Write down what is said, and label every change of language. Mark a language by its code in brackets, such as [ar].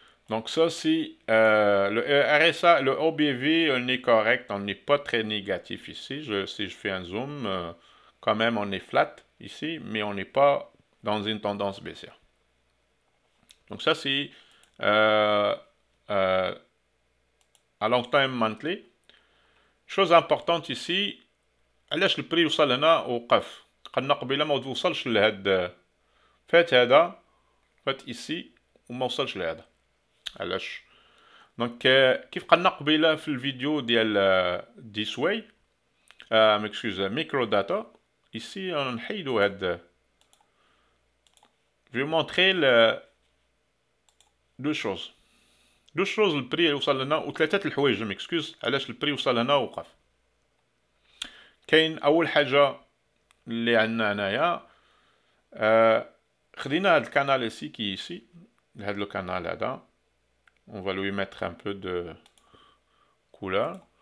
[fr] Donc ça, si le RSI, le OBV, on est correct, on n'est pas très négatif ici. Si je fais un zoom, quand même on est flat ici, mais on n'est pas dans une tendance baissière. Donc ça, c'est à long time monthly. Chose importante ici, [ar] علاش البري وصل هنا ووقف. قلنا قبيله ما توصلش لهاد فات هذا فات ici وما وصلش لهذا. علاش؟ دونك كيف قلنا قبيله في الفيديو ديال this way [fr] m'excuse [ar] micro data. Ici نحيدو هاد. [fr] Je vais montrer deux choses. [ar] البري وصل لنا وثلاثه الحوايج. [fr] m'excuse [ar] علاش البري وصل هنا ووقف. كاين اول حاجه اللي عندنا هنايا خدينا هاد الكانال [fr] ici qui est ici. [ar] هاد لو كانال هذا [fr] on va lui mettre un peu de couleur.